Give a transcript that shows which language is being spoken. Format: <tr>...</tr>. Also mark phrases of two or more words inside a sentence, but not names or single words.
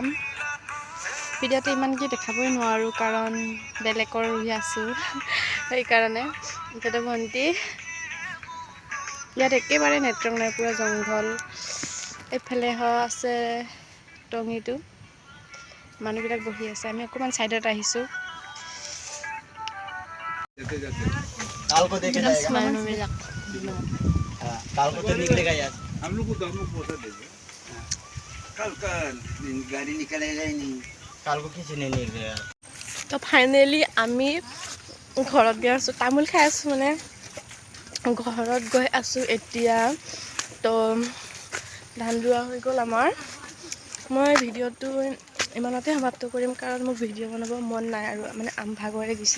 <as>ভিডিঅ'টো ইমানকৈ দেখাবই নোৱাৰোঁ কাৰণ বেলেগৰ ৰুই আছোঁ সেইকাৰণে। এতিয়াতো ভণ্টি ইয়াত একেবাৰে নেটৱৰ্ক নাই, পুৰা জংঘল। এইফালে আছে টঙিটো, মানুহবিলাক বহি আছে, আমি অকণমান ছাইডত আহিছোঁ।</as> <hi>काल को देखे जाएगा</hi> <as>মানুহবিলাক</as> <hi>काल को तो निकलेगा यार हम लोग को तो पैसा दे दो कल का गाड़ी निकलेगा ही नहीं काल को किसी ने निकलेगा</hi> <as>তো ফাইনেলি আমি ঘৰত গৈ আছোঁ, তামোল খাই আছোঁ, মানে ঘৰত গৈ আছোঁ এতিয়া। তো ধান ৰোৱা হৈ গ'ল আমাৰ। মই ভিডিঅ'টো ইমানতে সমাপ্ত কৰিম কাৰণ মোক ভিডিঅ' বনাব মন নাই আৰু মানে ভাগৰে দিছে।</as>